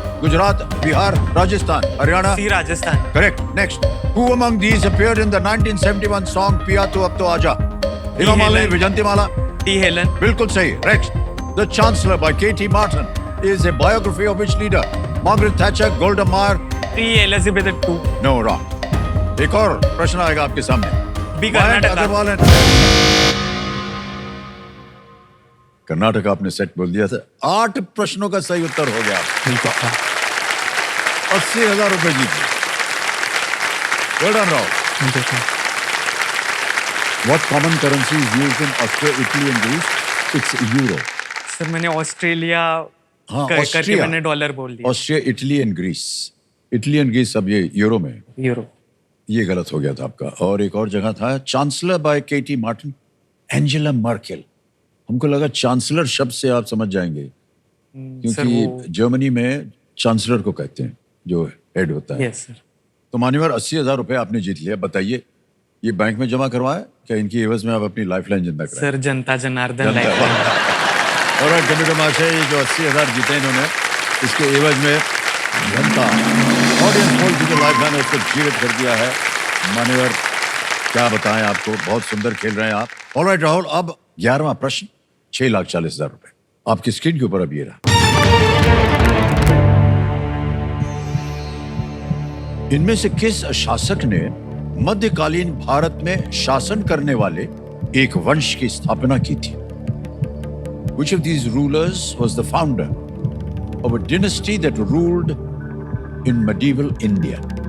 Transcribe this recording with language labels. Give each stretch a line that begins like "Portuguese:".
English: Gujarat, Bihar, Rajasthan, Haryana? C Rajasthan. Correct. Next. Who among these appeared in the 1971 song Piya Tu Ab To Aaja? Hema Malini, Helen. Vijantimala? T Helen.
Hindi: बिल्कुल सही.
English: Next. The Chancellor by K.T. Martin is a biography of which leader? Margaret Thatcher, Golda Meir? T Elizabeth II. No, wrong.
Hindi: एक और प्रश्न आएगा आपके सामने.
English: B
Hindi: Mayank Karnataka. Agarwal and Karnataka आपने set बोल दिया था. 8 प्रश्नों का सही उत्तर हो गया. 80,000 रुपए जीत गए.
English: Well done, Rao. What common currency is used in Austria, Italy and Greece? It's euro.
Hindi: Sir मैंने ऑस्ट्रेलिया हाँ, करके ऑस्ट्रिया. मैंने डॉलर बोल दिया. Austria, Italy and Greece. Italy and Greece अब ये यूरो में. यूरो. ये गलत हो गया था आपका. और एक और जगह था chancellor bye K.T. Martin, Angela Merkel. हमको लगा चांसलर शब्द से आप समझ जाएंगे सर क्योंकि वो जर्मनी में चांसलर को कहते हैं जो हेड होता है. Yes sir. तो मान्यवर 80,000 रुपए आपने जीत लिया. बताइए ये बैंक में जमा करवाया क्या इनकी एवज में आप अपनी लाइफलाइन जिंदा कराएं? सर जनता जनार्दन जनता. लाइफ. और कंप्यूटर महाशय ये जो 80,000 जीते इन्होंने इसके एवज में जनता ऑडियंस पोल की जो लाइफलाइन है उसको जीवित कर दिया है. मान्यवर क्या बताएं आपको, बहुत सुंदर खेल रहे हैं आप. ऑलराइट राहुल, अब 11वां प्रश्न 6,40,000 रुपए आपकी स्क्रीन के ऊपर अब ये रहा. इनमें से किस शासक ने मध्यकालीन भारत में शासन करने वाले एक वंश की स्थापना की थी? Which of these rulers was the founder of a dynasty that ruled in medieval India?